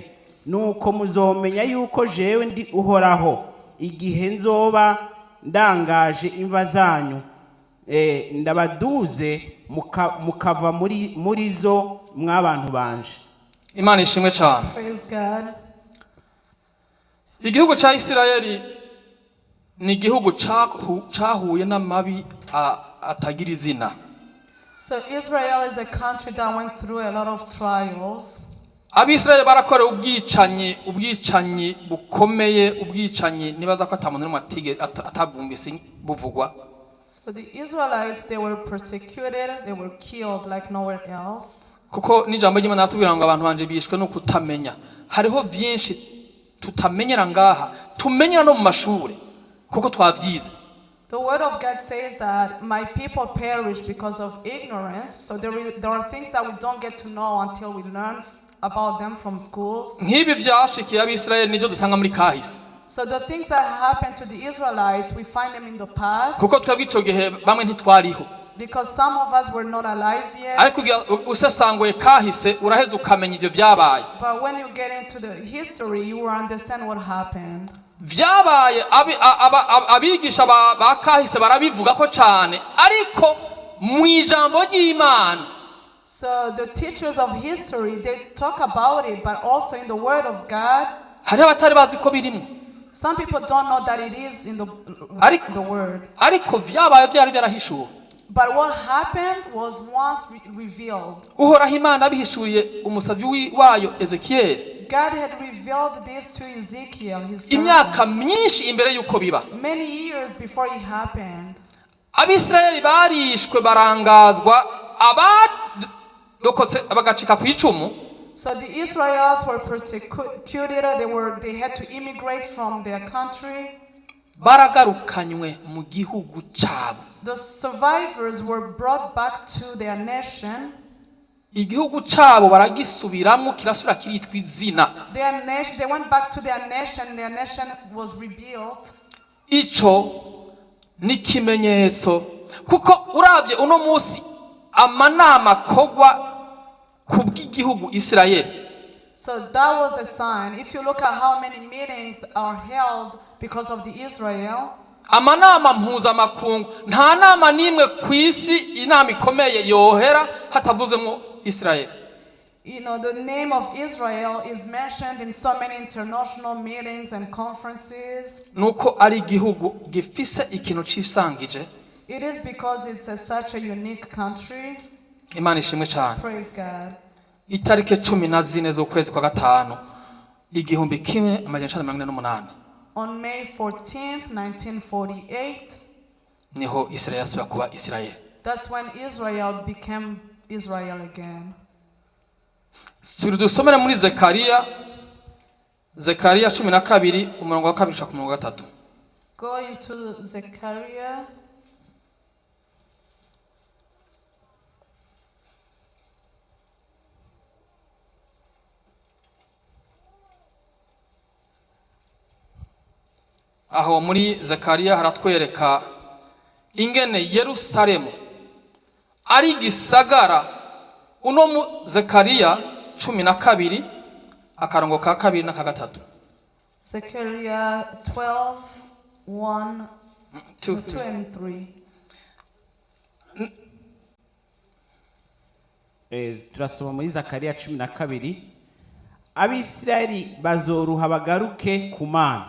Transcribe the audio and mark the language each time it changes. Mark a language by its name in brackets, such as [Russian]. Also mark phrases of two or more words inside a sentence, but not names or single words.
[Rundi] Nuko muzomenya yuko jewe ndi uhoraho igihe nzoba ndangaje imva zanyu ndabaduze mukava muri zo mw'abantu banje. Imana ishimwe cyane. [English] Praise God. [Rundi] Igihugu ca Isirayeli ni igihugu cahuye n'amabi atagira izina. [English] So Israel is a country that went through a lot of trials. [Rundi] Abisirayeli barakora ubwicanyi bukomeye, ubwicanyi nibaza ko atamuntu n'umwe atabwumvise buvugwa. [English] So the Israelites, they were persecuted, they were killed like nowhere else. [Rundi] kuko n'ijambo ry'Imana ratubwira ngo abantu banje bishwe no kutamenya. Hariho byinshi tutamenyera ngaha, tumenyera no mu mashuri kuko twavyize. [English] The word of God says that my people perish because of ignorance. So there are things that we don't get to know until we learn about them from schools. [Rundi] Nk'ibi byashikiye ab'Israeli nivyo dusanga muri kahise. [English] So the things that happened to the Israelites, we find them in the past. [Rundi] Kuko twebwe ico gihe bamwe ntitwariho. [English] Because some of us were not alive yet. [Rundi] Ariko usesanguye kahise uraheza ukamenya ivyo vyabaye. [English] But when you get into the history, you will understand what happened. [Rundi] Vyabaye abigisha ba kahise barabivuga ko cyane ariko mu ijambo ry'Imana. [English] So the teachers of history, they talk about it, but also in the word of God. [Rundi] Hari abatari bazi ko birimo. [English] Some people don't know that it is in the word. [Rundi] Ariko vyabaye byari byarahishuwe. [English] But what happened was once revealed. [Rundi] Uhoraho Imana abihishuriye umusavyi wayo Ezekiel. [English] God had revealed this to Ezekiel, his servant. [Rundi] Imyaka myinshi imbere yuko biba. [English] Many years before it happened. [Rundi] Abisirayeli barishwe barangazwa abadokotse abagacika ku icumu. [English] So the Israelites were persecuted. They had to immigrate from their country. [Rundi] Baragarukanywe mu gihugu cyabo. [English] The survivors were brought back to their nation. [Rundi] Igihugu cyabo baragisubiramo kirasubira kiritwa izina. [English] Their nation, they went back to their nation. Their nation was rebuilt. [Rundi] Ico ni kimenyetso kuko urabye uno munsi amanama kogwa kubw'igihugu Israeli. [English] So that was a sign. If you look at how many meetings are held because of the Israel. [Rundi] Amanama mpuzamakungu nta nama nimwe ku isi inama ikomeye yohera hatavuzemo Israel. [English] You know, the name of Israel is mentioned in so many international meetings and conferences. [Rundi] Nuko ari igihugu gifise ikintu cisangije. [English] It is because it's such a unique country. [Rundi] Imana ishimwe cyane. [English] Praise God. [Rundi] Itarike 14 z'ukwezi kwa gatanu igihumbi kimwe amajana 1948. [English] On May 14th, 1948. [Rundi] Niho Israel yasubira kuba Israel. [English] That's when Israel became Israel again. [Rundi] Dusomere muri Zekariya 12 umurongo wa 2 ku murongo wa 3. [English] Go into Zechariah. [Rundi] Aho muri Zekariya haratwereka ingene Yerusalemu ari gisagara. Uno mu Zekariya 12 akarongo ka 2 na ka 3. [English] Zechariah 12:1, 2 and 3. [Rundi] Turasoma muri Zakariya 12. Abisirayeli bazoruha bagaruke ku Mana.